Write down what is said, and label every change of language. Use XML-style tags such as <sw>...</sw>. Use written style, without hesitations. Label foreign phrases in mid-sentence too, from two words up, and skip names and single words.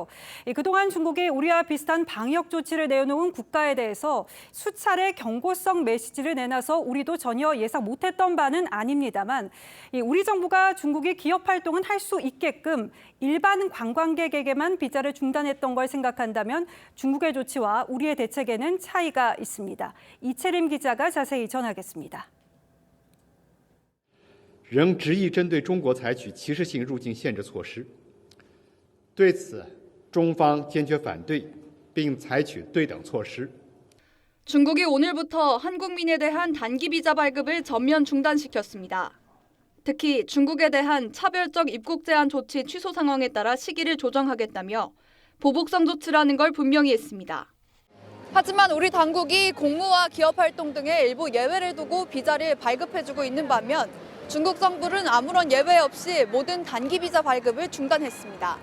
<ko>그동안 중국이 우리와 비슷한 방역 조치를 내놓은 국가에 대해서 수차례 경고성 메시지를 내놔서 우리도 전혀 예상 못했던 바는 아닙니다만 우리 정부가 중국이 기업 활동은 할 수 있게끔 일반 관광객에게만 비자를 중단했던 걸 생각한다면 중국의 조치와 우리의 대책에는 차이가 있습니다. 이채림 기자가 자세히 전하겠습니다.</ko> <zh>仍执意针对中国采取歧视性入境限制措施，对此中方坚决反对，并采取对等措施。</zh> <ko>중국이 오늘부터 한국민에 대한 단기 비자 발급을 전면 중단시켰습니다. 특히 중국에 대한 차별적 입국 제한 조치 취소 상황에 따라 시기를 조정하겠다며 보복성 조치라는 걸 분명히 했습니다. 하지만 우리 당국이 공무와 기업 활동 등의 일부 예외를 두고 비자를 발급해주고 있는 반면 중국 정부는 아무런 예외 없이 모든 단기 비자 발급을 중단했습니다.</ko>